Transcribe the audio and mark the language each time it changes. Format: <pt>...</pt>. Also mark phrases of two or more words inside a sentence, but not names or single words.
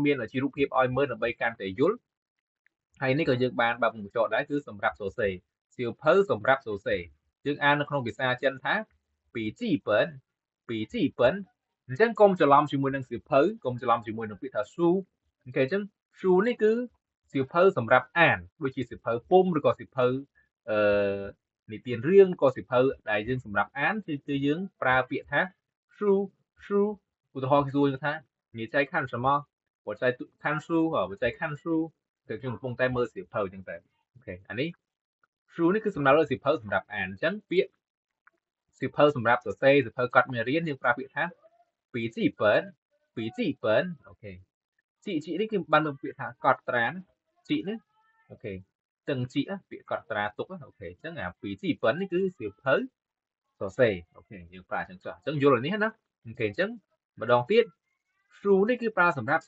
<km>មានជារូបភាពឲ្យមើលដើម្បីកាន់តែយល់ហើយនេះក៏យើងបានបើកបញ្ចក់ដែរគឺសម្រាប់សរសេរសៀវភៅសម្រាប់សរសេរយើងអាននៅក្នុងភាសាចិនថាពីជីពិនអញ្ចឹងកុំច្រឡំជាមួយនឹងសៀវភៅកុំច្រឡំជាមួយនឹងពាក្យថា shu អូខេអញ្ចឹង shu នេះគឺសៀវភៅសម្រាប់អានដូចជាសៀវភៅពុម្ពឬក៏សៀវភៅនិទានរឿង ក៏សៀវភៅដែលយើងសម្រាប់អានគឺយើងប្រើពាក្យថា shu ឧទាហរណ៍គេសួរយើងថា</km> <zh>你在看什么我在看书我在看书</zh> <km>គឺខ្ញុំកំពុងតែមើលសៀវភៅអញ្ចឹងតែអូខេអានេះ shu នេះគឺសំដៅលើសៀវភៅសម្រាប់អានអញ្ចឹងពាក្យសៀវភៅសម្រាប់សរសេរសៀវភៅកត់មេរៀនយើងប្រើពាក្យថាពីជីពិនអូខេជី នេះគឺបានពាក្យថាកត់ត្រាជីនេះអូខេទាំងជីពាក្យកត់ត្រាទុកអូខេអញ្ចឹងអាពីជីពិននេះគឺសៀវភៅសរសេរអូខេយើងប្រើអញ្ចឹងចុះអញ្ចឹងយល់នេះណាអូខេអញ្ចឹងម្ដងទៀត shu នេះគឺប្រើសម្រាប់សៀ</km>